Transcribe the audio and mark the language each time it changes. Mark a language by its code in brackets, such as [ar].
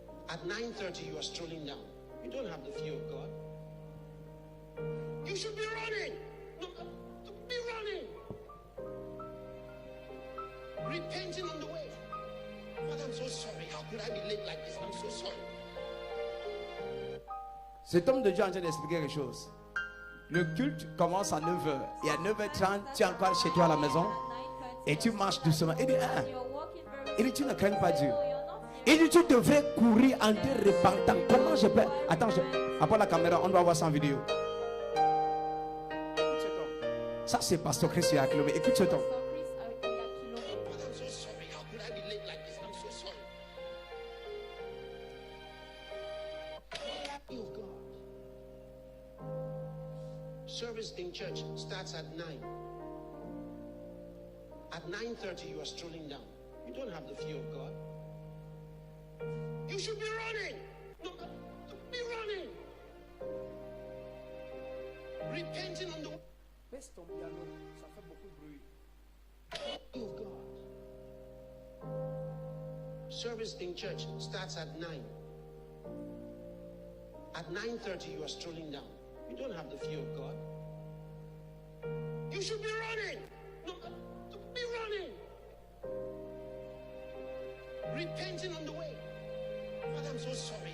[en] At 9:30 you are strolling down. You don't have the fear of God. You should be running. No, be running. Repenting on the way. Father, I'm so sorry. How could I be late like this? I'm so sorry. [fr] Cet homme de Dieu est en train d'expliquer quelque chose. Le culte commence à 9h. Et à 9h30, tu es encore chez toi à la maison. Et tu marches doucement. Il dit, ah. [en] You're walking very [fr] Il dit, tu ne crains pas Dieu. [en] slow. You're not [fr] Il dit, tu devrais courir en te repentant. Comment je peux... Attends, après la caméra, on doit voir ça en vidéo. Écoute cet homme. Ça, c'est Pasteur Chris Yakilome. Écoute cet homme. [en] so Chris Oyakilome. Father, I'm so sorry. How could I be late like this? I'm so sorry. Oh God. Service in church starts at 9. At 9:30 you are strolling down. You don't have the fear of God. You should be running. No, be running. Repenting on the way. [fr] Baisse ton piano, ça fait beaucoup de bruit. [en] Oh God. Service in church starts at 9. At 9:30 you are strolling down. You don't have the fear of God. You should be running. No, be running. Repenting on the way. I'm so sorry.